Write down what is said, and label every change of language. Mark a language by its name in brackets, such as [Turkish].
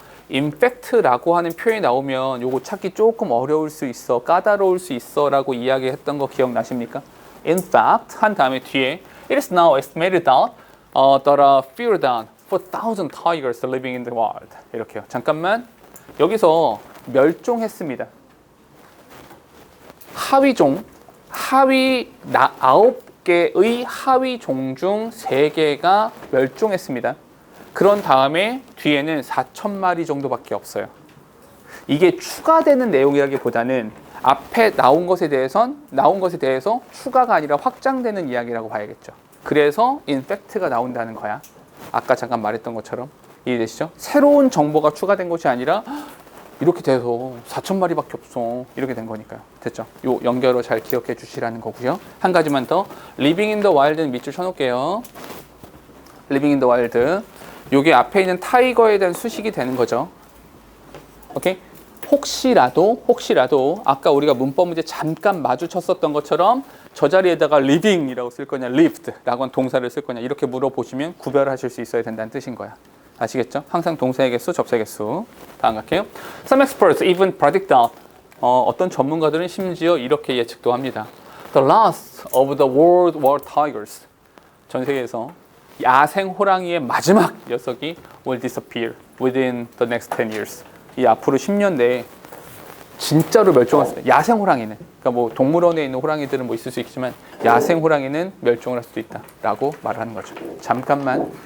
[Korean] in fact라고 하는 표현이 나오면 요거 찾기 조금 어려울 수 있어, 까다로울 수 있어 라고 이야기했던 거 기억나십니까? [English] In fact [Korean] 한 다음에 뒤에 [English] It is now estimated that there are fewer than 4,000 tigers living in the wild. [Korean] 이렇게요. 잠깐만. 여기서 멸종했습니다. 하위종, 9개의 하위종 중 3개가 멸종했습니다. 그런 다음에 뒤에는 4,000마리 정도밖에 없어요. 이게 추가되는 내용이라기보다는 앞에 나온 것에 대해서 추가가 아니라 확장되는 이야기라고 봐야겠죠. 그래서 인팩트가 나온다는 거야. 아까 잠깐 말했던 것처럼. 이해되시죠? 새로운 정보가 추가된 것이 아니라 이렇게 돼서 4,000마리밖에 없어. 이렇게 된 거니까요. 됐죠? 요 연결어 잘 기억해 주시라는 거고요. 한 가지만 더. [English] Living in the Wild [Korean] 는 밑줄 쳐놓을게요. [English] Living in the Wild. [Korean] 요게 앞에 있는 타이거에 대한 수식이 되는 거죠. 오케이? 혹시라도 아까 우리가 문법 문제 잠깐 마주쳤었던 것처럼 저 자리에다가 living이라고 쓸 거냐, lived라고 한 동사를 쓸 거냐 이렇게 물어보시면 구별하실 수 있어야 된다는 뜻인 거야. 아시겠죠? 항상 동사의 개수, 접사의 개수. 다음 갈게요. [English] Some experts even predict that [Korean] 어떤 전문가들은 심지어 이렇게 예측도 합니다. [English] The last of the World War tigers. [Korean] 전 세계에서 야생 호랑이의 마지막 녀석이 [English] will disappear within the next 10 years. [Korean] 이 앞으로 10년 내에 진짜로 멸종할 수 있다. 야생 호랑이는. 그러니까 뭐 동물원에 있는 호랑이들은 뭐 있을 수 있지만 야생 호랑이는 멸종을 할 수도 있다라고 말을 하는 거죠. 잠깐만.